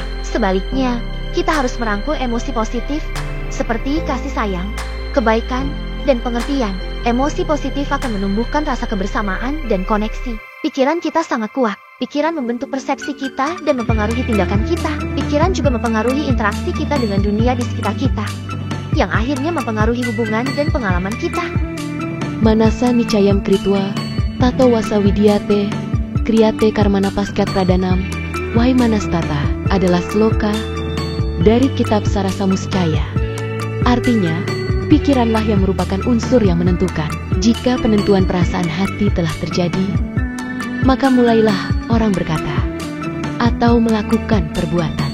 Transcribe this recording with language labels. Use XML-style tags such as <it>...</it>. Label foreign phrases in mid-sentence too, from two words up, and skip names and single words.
<id>Sebaliknya, kita harus merangkul emosi positif seperti kasih sayang, kebaikan, dan pengertian. Emosi positif akan menumbuhkan rasa kebersamaan dan koneksi. Pikiran kita sangat kuat. Pikiran membentuk persepsi kita dan mempengaruhi tindakan kita. Pikiran juga mempengaruhi interaksi kita dengan dunia di sekitar kita, yang akhirnya mempengaruhi hubungan dan pengalaman kita.</id> <sa>मनसा निश्चयं कृत्वा, ततो वाचा विधीयते, क्रियते कर्मणा पश्चात् प्रधानं, वै मनस्ततः,</sa> <id>adalah sloka dari kitab Sarasa Muscaya. Artinya, pikiranlah yang merupakan unsur yang menentukan. Jika penentuan perasaan hati telah terjadi, maka mulailah orang berkata atau melakukan perbuatan.</id>